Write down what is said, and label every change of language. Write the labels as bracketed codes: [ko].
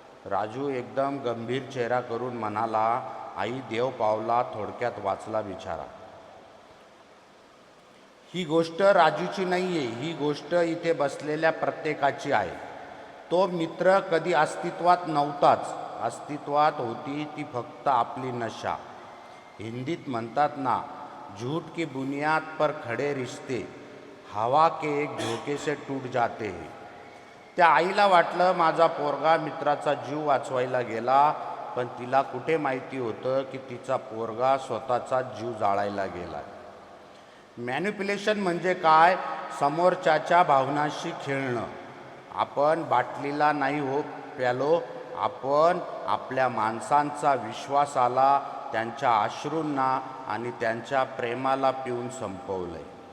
[mr] राजू एकदम गंभीर चेहरा करून म्हणाला, आई देव पावला, थोडक्यात वाचला बिचारा. ही गोष्ट राजूची नाही आहे, ही गोष्ट इथे बसलेल्या प्रत्येकाची आहे. तो मित्र कधी अस्तित्वात नव्हताच, अस्तित्वात होती ती फक्त आपली नशा. हिंदीत म्हणतात ना, [hi] झूठ की बुनियाद पर खडे रिश्ते हवा के एक झोके से टूट जाते हैं. [mr] त्या आईला वाटलं माझा पोरगा मित्राचा जीव वाचवायला गेला, पण तिला कुठे माहिती होतं की तिचा पोरगा स्वतःचा जीव जाळायला गेला. मॅनिप्युलेशन म्हणजे काय? समोरच्याच्या भावनांशी खेळणं. आपण बाटलीला नाही हो प्यालो, आपण आपल्या माणसांचा विश्वासाला, त्यांच्या अश्रूंना आणि त्यांच्या प्रेमाला पिऊन संपवलंय.